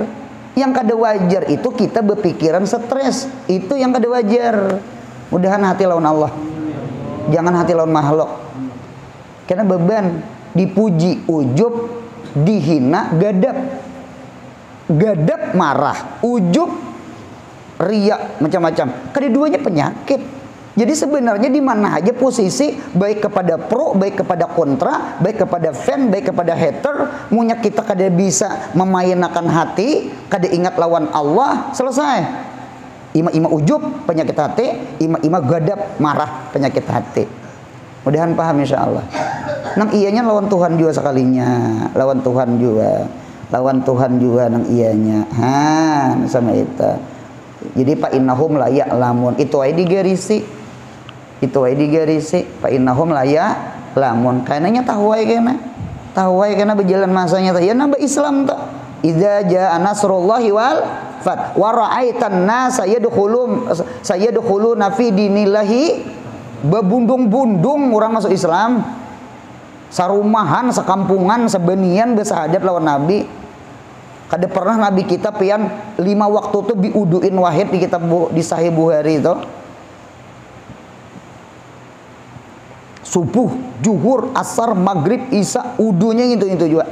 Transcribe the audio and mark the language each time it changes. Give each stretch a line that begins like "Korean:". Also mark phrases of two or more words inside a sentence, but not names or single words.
Banjar: Yang kada wajar itu kita berpikiran stres. Itu yang kada wajar. Mudahan hati lawan Allah. Jangan hati lawan makhluk. Karena beban dipuji ujub, dihina gadab. Gadab marah, ujub riya, macam-macam. Keduanya penyakit. Jadi sebenarnya di mana aja posisi, baik kepada pro, baik kepada kontra, baik kepada fan, baik kepada hater, munya kita kada bisa memainkan hati, kada ingat lawan Allah, selesai. Ima-ima ujub penyakit hati, ima-ima gadab marah penyakit hati. Mudahan paham insyaallah. Nang iyanya lawan Tuhan juga sekalinya, lawan Tuhan juga. Lawan Tuhan juga nang iyanya. Sama itu.
Arabic: Jadi فإنهم لا يعلمون.
Banjar: Itu ae digarisi. Itu ae digarisi.
Arabic: فإنهم لا يعلمون.
Banjar: Kainanya tahu ae kana. Tahu ae kana berjalan masanya teh. Ya nambah Islam teh.
Arabic: إذا جاء نصر الله والفتح ورأيت الناس يدخلون في دين الله
Banjar: bebundung-bundung orang masuk Islam. Sarumahan, sekampungan, sebenian bersahadat lawan Nabi. Kada pernah Nabi kita pian 5 waktu tuh biuduin wahid di kitab di Sahih Bukhari itu. Subuh, juhur, asar, maghrib, isya, udunya gitu juga.